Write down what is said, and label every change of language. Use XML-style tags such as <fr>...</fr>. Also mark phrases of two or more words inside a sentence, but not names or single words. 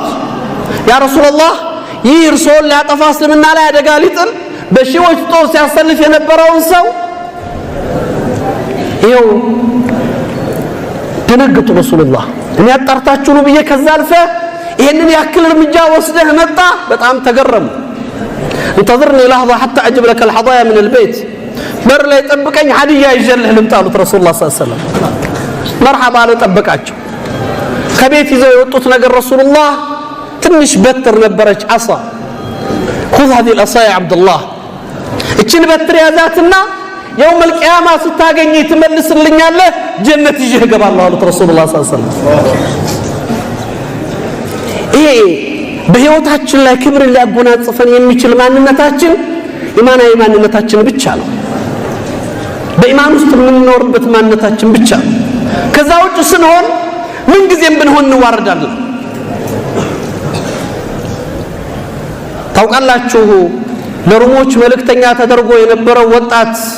<ar>يا رسول الله</ar> <am>ይህ እርሶን ሊያጠፋ እስልምና ላይ አደጋ ሊጥል በሺዎች ጦር ሲያሰልፍ የነበረውን ሰው ይኸው ደነገጡ። ረሱላህ እኔ አጣርታችሁ ነው ብዬ ከዛ አልፈ ይሄንን ያክል እርምጃ ወስደህ መጣ። በጣም ተገረሙ።</am> <ar>انتظرني لحظه حتى اجيب لك الهدايا من البيت</ar> <am>በር ላይ ጠብቀኝ ሀዲያ ይዤልህ ልምጣ አሉት</am> <ar>رسول الله صلى الله عليه وسلم።</ar> <am>መርሐባ አለ ጠበቃቸው። ከቤት ይዘው የወጡት ነገር ረሱላህ ትንሽ በትር ነበረች አሳ</am> <ar>خذ هذه العصا يا عبد الله</ar> <am>እችን በትር ያዛትና</am> <ar>يوم القيامه</ar> <am>ስታገኝ ትመልስልኛለህ ጀነት ይዤህ እገባለሁ አሉት</am> <ar>رسول الله صلى الله عليه وسلم።</ar> <am>ይሄ በህይወታችን ላይ ክብር ሊያጎናጽፈን የሚችል ማንነታችን ኢማናዊ ማንነታችን ብቻ ነው። በኢማን ውስጥ የምንኖርበት ማንነታችን ብቻ ነው። ከዛ ውጭ ስንሆን ምን ጊዜም ብንሆን እንዋረዳለን። ታውቃላችሁ ለሩሞች መልእክተኛ ተደርጎ የነበረው ወጣት</am>